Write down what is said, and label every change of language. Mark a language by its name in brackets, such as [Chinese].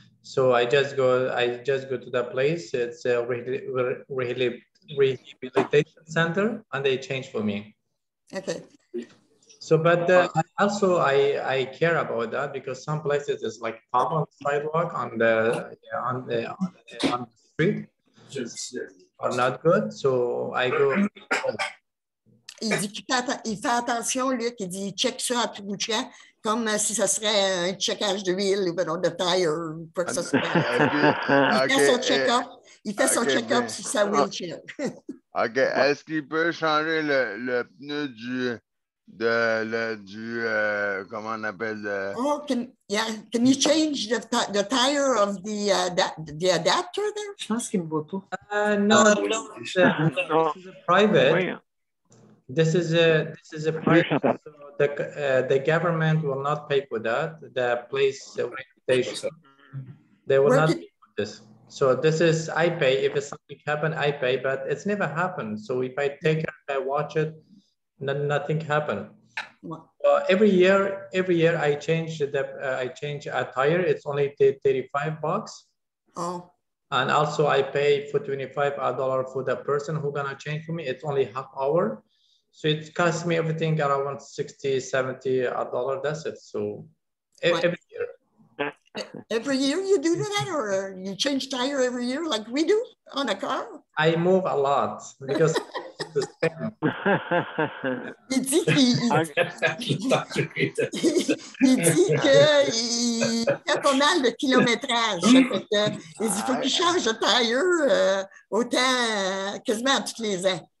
[English] So I just go to the place. It's a rehabilitation center and they change for me. Okay. So, but I care about that because some places is like pump on the sidewalk on the street are not good. So I go. [French] Il dit qu'il fait attention, Luc, il dit il check ça à tout bout de champ, comme si ce serait un checkage de huile ou de tire ou quoi que ce soit. Il fait son check-up. Il fait son check-up sur sa wheelchair. OK. Est-ce qu'il peut changer le pneu du comment on appelle [English] Oh, can you change the tire of the adapter there? [French] Je pense qu'il me voit pas. [English] No, this is a private. This is a private. So the government will not pay for that. The place reputation, they will not pay for this. So this is I pay. If something happen, I pay. But it's never happened. So if I take it, I watch it, nothing happened. Every year I change a tire. It's only $35. Oh. And also I pay for $25 for the person who gonna change for me. It's only half hour. So it costs me everything around $60, $70. That's it. So every year. Every year you do that, or you change tire every year like we do on a car? I move a lot because [French] il dit qu'il fait pas mal de kilométrage. Il faut qu'il change de tire autant quasiment à tous les ans.